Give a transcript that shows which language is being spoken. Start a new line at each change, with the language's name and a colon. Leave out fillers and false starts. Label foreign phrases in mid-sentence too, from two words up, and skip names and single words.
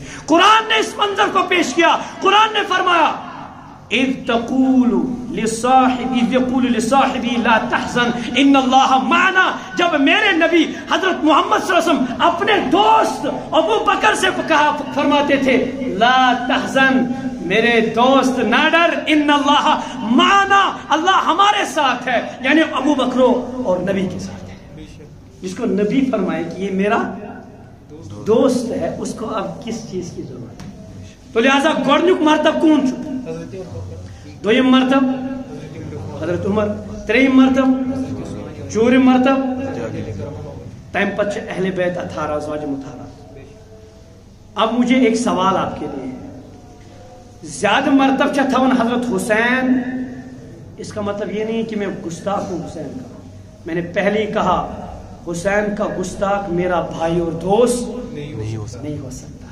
Urdu: قرآن نے اس منظر کو پیش کیا، قرآن نے فرمایا
Arabic: اذ یقول لصاحبی لا تحزن ان اللہ معنا،
Urdu: جب میرے نبی حضرت محمد صلی اللہ علیہ وسلم اپنے دوست ابو بکر سے کہا، فرماتے تھے
Arabic: لا تحزن
Urdu: میرے دوست نہ ڈر،
Arabic: ان اللہ معنا
Urdu: اللہ ہمارے ساتھ ہے، یعنی ابو بکرو اور نبی کے ساتھ ہے۔ جس کو نبی فرمائے کہ یہ میرا دوست ہے، اس کو اب کس چیز کی ضرورت ہے؟
Kashmiri: تو لہذا گوڑنک مرتب کون چھو؟ دویم مرتب حضرت عمر، تریم مرتب، چورم مرتب تیم پچ اہل بیت 18 ازواج مطہرات۔
Urdu: اب مجھے ایک سوال آپ کے لیے ہے، زیادہ مرتب چاہ تھا حضرت حسین، اس کا مطلب یہ نہیں کہ میں گستاخ ہوں حسین کا، میں نے پہلے ہی کہا حسین کا گستاخ میرا بھائی اور دوست نہیں ہو سکتا۔